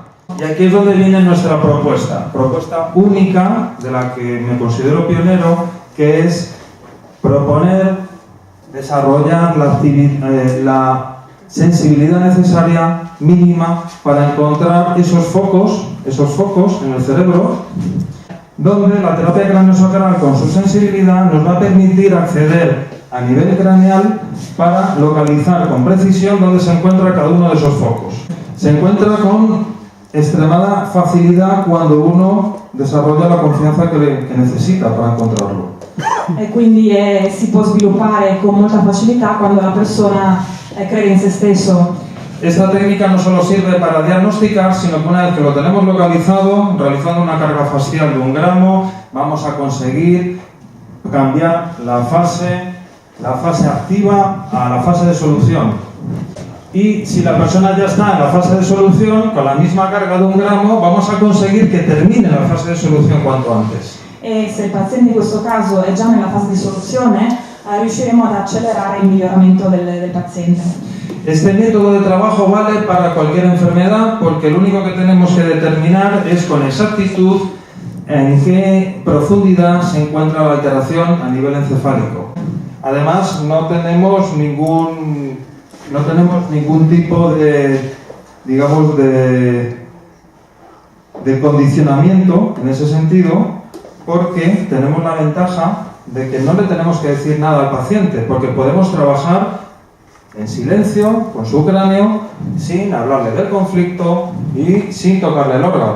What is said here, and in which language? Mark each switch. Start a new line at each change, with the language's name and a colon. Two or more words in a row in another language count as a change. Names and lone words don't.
Spanish: Y aquí es donde viene nuestra propuesta única, de la que me considero pionero, que es proponer desarrollar la sensibilidad necesaria mínima para encontrar esos focos en el cerebro, donde la terapia craneosacral con su sensibilidad nos va a permitir acceder a nivel craneal para localizar con precisión dónde se encuentra cada uno de esos focos. Se encuentra con extremada facilidad cuando uno desarrolla la confianza che necesita para encontrarlo.
Italian: E quindi si può sviluppare con molta facilità quando la persona crede in se stesso.
Spanish: Esta técnica no solo sirve para diagnosticar, sino que una vez que lo tenemos localizado, realizando una carga facial de 1 gramo, vamos a conseguir cambiar la fase activa a la fase de solución. Y si la persona ya está en la fase de solución, con la misma carga de 1 gramo, vamos a conseguir que termine la fase de solución cuanto antes.
Italian: E se il paziente in questo caso è già nella fase di soluzione, riusciremo ad accelerare il miglioramento del paziente.
Spanish: Este método de trabajo vale para cualquier enfermedad porque lo único que tenemos que determinar es con exactitud en qué profundidad se encuentra la alteración a nivel encefálico. Además, no tenemos ningún tipo de, digamos, de condicionamiento en ese sentido, porque tenemos la ventaja de que no le tenemos que decir nada al paciente, porque podemos trabajar en silencio, con su cráneo, sin hablarle del conflicto y sin tocarle el órgano.